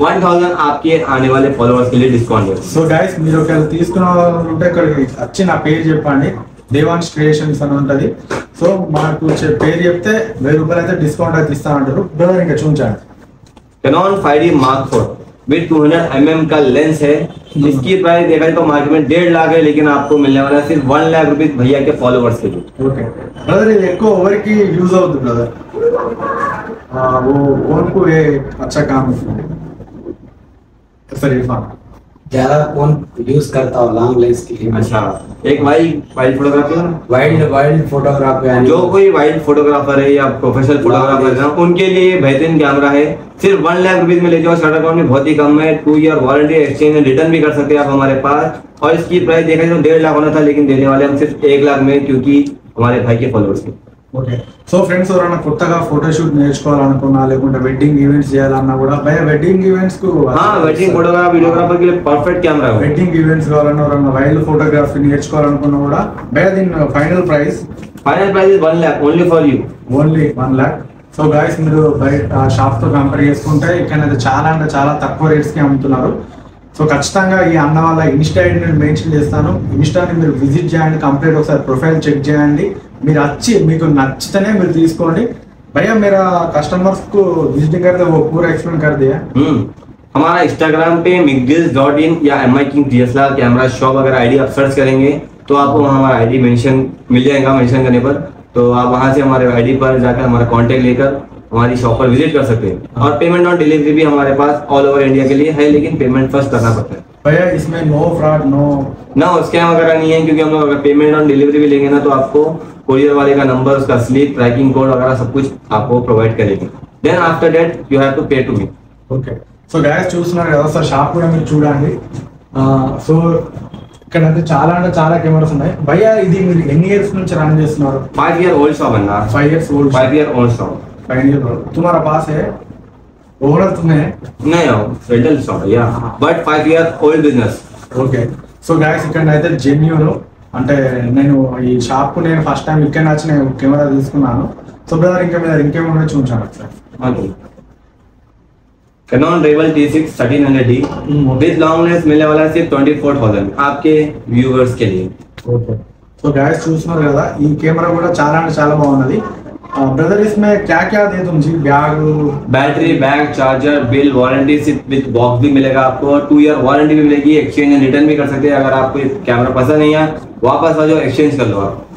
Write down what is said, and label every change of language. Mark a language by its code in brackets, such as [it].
[hi] 1000 आपके आने वाले फॉलोअर्स के लिए डिस्काउंट है। [te] సో గైస్ మీరు ఒకవేళ తీసుకున్న వాళ్ళు ఉంటే ఇక్కడికి వచ్చి నా పేరు చెప్పండి, దేవాన్స్ క్రియేషన్స్ అని ఉంటుంది. సో మాకు పేరు చెప్తే 1000 రూపాయలు అయితే డిస్కౌంట్ అయితే ఇస్తా అంటారు. బ్రదర్ ఇంకా చూపించండి. [hi] Canon 5D Mark IV with 200 mm का लेंस है। इसकी प्राइस देखा जाए तो मार्केट में 1.5 लाख है, लेकिन आपको मिलने वाला है सिर्फ 1 लाख रुपीज भैया के फॉलोअर्स के लिए। [te] ఓకే బ్రదర్, ఇది ఎక్కువ ఎవరికి యూజ్ అవుతుంది బ్రదర్? [hi] वो कौन को ये अच्छा काम है सर? इरफान ज्यादा कौन यूज करता हो लॉन्ग लेंस के लिए? अच्छा, एक वाइल्ड फोटोग्राफी, वाइल्ड फोटोग्राफी, जो कोई वाइल्ड फोटोग्राफर है या प्रोफेशनल फोटोग्राफर है उनके लिए बेहतरीन कैमरा है। सिर्फ 1 लाख रुपीज में ले जाओ, शटर अकाउंट में बहुत ही कम है। 2 year warranty, exchange and return भी कर सकते हैं आप हमारे पास। और इसकी प्राइस देखा जाए तो 1.5 लाख होना था, लेकिन देने वाले हम सिर्फ 1 लाख में, क्योंकि हमारे भाई के फॉलोअर्स के। [te] ఓకే సో ఫ్రెండ్స్, ఎవరైనా కొత్తగా ఫోటోషూట్ నేర్చుకోవాలనుకున్నా లేకుంటే వెడ్డింగ్ ఈవెంట్స్ చేయాలన్నా కూడా భయ వెడ్డింగ్ ఈవెంట్స్ కు [hi] वेडिंग फोटोग्राफ वीडियोग्राफर के लिए परफेक्ट कैमरा है। [te] వెడ్డింగ్ ఈవెంట్స్ కావాలన్నా ఎవరైనా వైల్డ్ ఫోటోగ్రఫీ నేర్చుకోవాలనుకున్నా కూడా భయ దీని final price [en] Is 1 lakh only for you. Only 1 lakh. [te] So guys, మీరు బయట షాప్ తో కంపేర్ చేసుకుంటే ఇక్కడైతే చాలా అంటే చాలా తక్కువ రేట్స్ కి అమ్ముతున్నారు. సో ఖచ్చితంగా ఈ అన్న వాళ్ళ ఇన్స్టా ఐడి నేను మెన్షన్ చేస్తాను. ఇన్స్టాని మీరు విజిట్ చేయండి, కంప్లీట్ ఒకసారి ప్రొఫైల్ చెక్ చేయండి. మీరు వచ్చి మీకు నచ్చితేనే మీరు తీసుకోండి. [hi] भैया मेरा कस्टमर्स को विजिटिंग करते वो पूरा एक्सप्लेन कर दिया। हमारा इंस्टाग्राम पे mcgills.in या MI King DSLR camera shop अगर आईडी आप सर्च करेंगे तो आपको वहाँ हमारा आईडी मेंशन मिल जाएगा। मेंशन करने पर तो आप वहाँ से हमारे आईडी पर जाकर हमारा कांटेक्ट लेकर हमारी शॉप पर विजिट कर सकते हैं। और पेमेंट ऑन डिलीवरी भी हमारे पास ऑल ओवर इंडिया के लिए है, लेकिन पेमेंट फर्स्ट करना पड़ता है। भैया इसमें नो फ्रॉड नो स्कैम वगैरह नहीं है, क्योंकि हम लोग अगर पेमेंट ऑन डिलीवरी भी लेंगे ना तो आपको कोरियर वाले का नंबर, उसका स्लिप, ट्रैकिंग कोड वगैरह सब कुछ आपको प्रोवाइड करेंगे। [en] Then after that you have to pay to me. [te] Okay so guys చూస్తున్నారు కదా సార్, షాప్ కూడా మీరు చూడండి. సో ఇక్కడ అయితే చాలా అంటే చాలా కెమెరాస్ ఉన్నాయి. భయ్యా ఇది మీరు ఎన్ని ఇయర్స్ నుంచి రన్ చేస్తున్నారు? [en] 5 year old shop है ना। 5 years old. 5 year old shop. 5 years old. [hi] तुम्हारा पास है ओनर तुम्हें? नहीं हो रेंटल शॉप है या but [en] 5 year old business। [te] Okay so guys, ఇక్కడ అయితే జెన్యూన్ అంటే నేను ఈ షాప్ కు నేను ఫస్ట్ టైం ఇక్కడ వచ్చి నేను కెమెరా తీసుకున్నాను. సో బ్రదర్ ఇంకా మీద ఇంకేమన్నా చూపించాను sir. [hi] Canon Rebel T6 1300D with long lens मिलने वाला है सिर्फ 24,000 आपके व्यूअर्स के लिए। [te] ఓకే సో గైస్ చూస్తున్నారు కదా, ఈ కెమెరా కూడా చాలా అంటే చాలా బాగున్నది. [hi] ब्रदर इसमें क्या क्या दे तुम जी? Bag, battery, bag, charger, bill, warranty सिर्फ विद बॉक्स भी मिलेगा आपको, और 2 ईयर वारंटी भी मिलेगी। एक्सचेंज एंड रिटर्न भी कर सकते हैं। अगर आपको कैमरा पसंद नहीं है वापस आ जाओ, एक्सचेंज कर लो आप।